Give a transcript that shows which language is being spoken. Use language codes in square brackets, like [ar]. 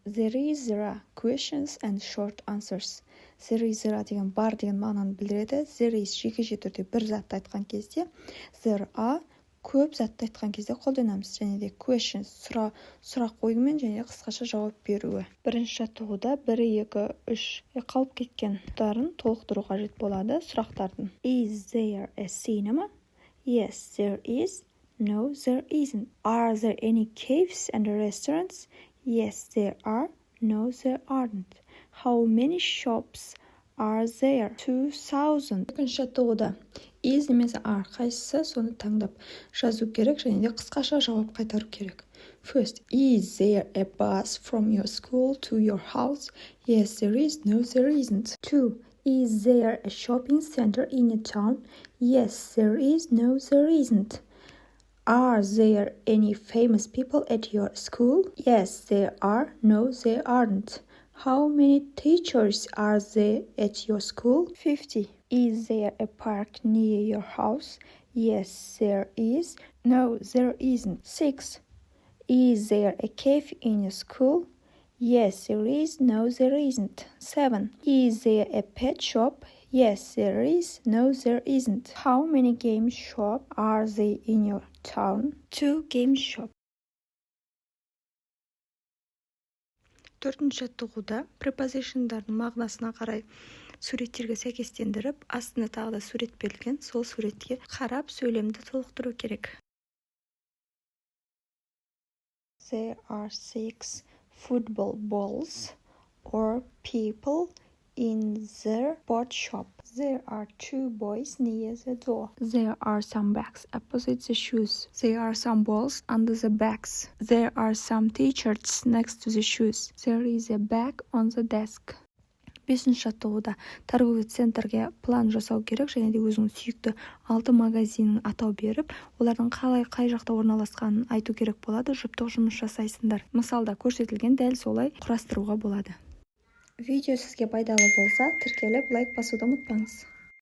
[en] There is a questions and short answers. There is a [kk] деген бар деген мағынаны білдіреді. [en] There is [kk] жекеше түрде бір затты айтқан кезде, [en] there are [kk] көп затты айтқан кезде қолданамыз. Және де [en] questions [kk] сұрақ қоюмен және қысқаша жауап беруі. Бірінші жаттығуда 1, 2, 3 қалып кеткен тұстарын толықтыру қажет болады сұрақтардың. [en] Is there a cinema? Yes, there is. No, there isn't. Are there any caves and restaurants? Yes, there are. No, there aren't. How many shops are there? 2000. [kk] Екінші жаттығуда is немесе are қайсысы соны таңдап жазу керек және де қысқаша жауап қайтару керек. [en] First, is there a bus from your school to your house? Yes, there is. No, there isn't. 2. Is there a shopping center in a town? Yes, there is. No, there isn't. Are there any famous people at your school? Yes, there are. No, there aren't. How many teachers are there at your school? 50. Is there a park near your house? Yes, there is. No, there isn't. 6. Is there a cave in your school? Yes, there is. No, there isn't. 7. Is there a pet shop? Yes, there is. No, there isn't. How many game shops are there in your town? 2 game shops. [kk] Төртінші жаттығуда prepositionдардың мағынасына қарай суреттерге сәйкестендіріп, астына тағы да сурет берілген, сол суретке қарап сөйлемді толықтыру керек. [en] There are 6 football balls or people in the sport shop. There are 2 boys near the door. There are some bags opposite the shoes. There are some balls under the bags. There are some t-shirts next to the shoes. There is a bag on the desk. [kk] 5-ші жаттығуда торговый центрге план жасау керек және де өзінің сүйікті 6 магазинін атау беріп, олардың қай жақта орналасқанын айту керек болады. жұптық жұмыс жасайсыңдар. Мысалда көрсетілген дәл солай құрастыруға болады. Видео сізге пайдалы болса, тіркеліп лайк басуды ұмытпаңыз.